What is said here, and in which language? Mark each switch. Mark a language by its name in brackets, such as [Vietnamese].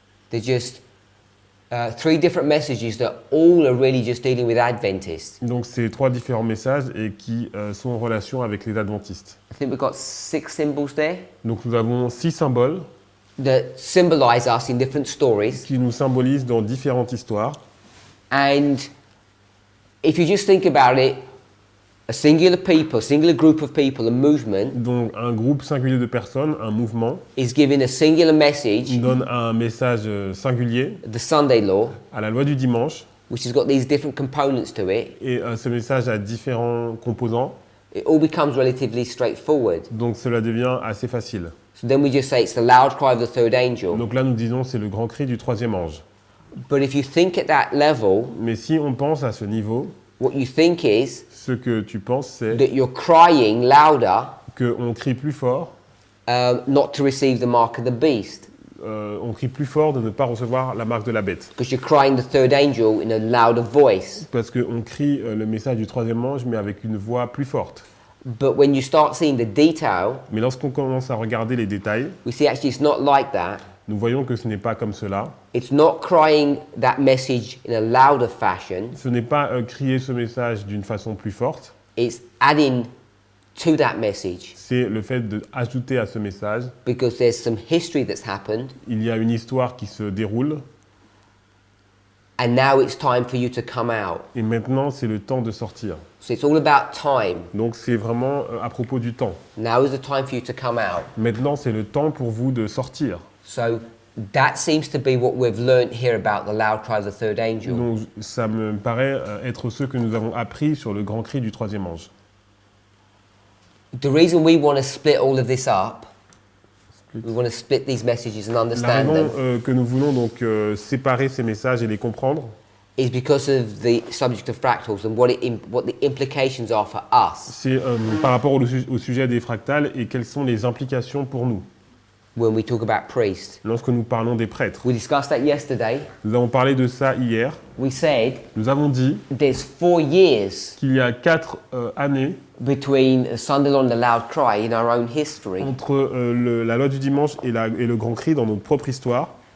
[English] There's just three different messages that all are really just dealing with Adventists. [French] Donc c'est trois différents messages et qui sont en relation avec les adventistes. [English] I think we've got 6 symbols there [French] Donc nous avons 6 symboles [English] that symbolize us in different stories. [French] qui nous symbolisent dans différentes histoires. [English] And if you just think about it, A singular people, singular group of people, a movement [French] Donc un groupe singulier de personnes, un mouvement, [English] is giving a singular message, [French] donne un message singulier [English] the Sunday law, [French] à la loi du dimanche, [English] which has got these different components to it. [French] et ce message a différents composants, [English] It all becomes relatively straightforward. [French] donc cela devient assez facile. [English] So then we just say it's the loud cry of the third angel. [French] Donc là nous disons c'est le grand cri du troisième ange. [English] But if you think at that level, [French] Mais si on pense à ce niveau, [English] what you think is [French] ce que tu penses c'est [English] that you're crying louder [French] qu'on crie plus fort, [English] not to receive the mark of the beast, [French] on crie plus fort de ne pas recevoir la marque de la bête. [English] because you're crying the third angel in a louder voice. [French] Parce qu'on crie le message du troisième ange mais avec une voix plus forte. [English] But when you start seeing the detail, [French] Mais lorsqu'on commence à regarder les détails, [English] we see actually it's not like that. [French] nous voyons que ce n'est pas comme cela. [English] It's not crying that message in a louder fashion. [French] Ce n'est pas crier ce message d'une façon plus forte, [English] It's adding to that message, [French] c'est le fait d'ajouter à ce message, [English] because there's some history that's happened, [French] il y a une histoire qui se déroule, [English] and now it's time for you to come out. [French] et maintenant c'est le temps de sortir. [English] So it's all about time. [French] Donc c'est vraiment à propos du temps. [English] Now is the time for you to come out. [French] Maintenant c'est le temps pour vous de sortir. [English] So that seems to be what we've learnt here about the loud cry of the third angel. [French] Donc ça me paraît être ce que nous avons appris sur le grand cri du troisième ange. [English] The reason we want to split all of this up, we want to split these messages and [French] La [English] understand [French] raison [English] them, [French] que nous voulons donc séparer ces messages et les comprendre, [English] is because of the subject of fractals and what the implications are for us [French] c'est par rapport au sujet des fractales et quelles sont les implications pour nous. [English] when we talk about priests. [French] Lorsque nous parlons des prêtres, [English] We discussed that yesterday. [French] nous avons parlé de ça hier. [English] We said [French] Nous avons dit [English] there's 4 years [French] qu'il y a 4 années [English] between Sunday law and the loud cry in our own history. [French] entre la loi du dimanche et le grand cri dans notre propre histoire.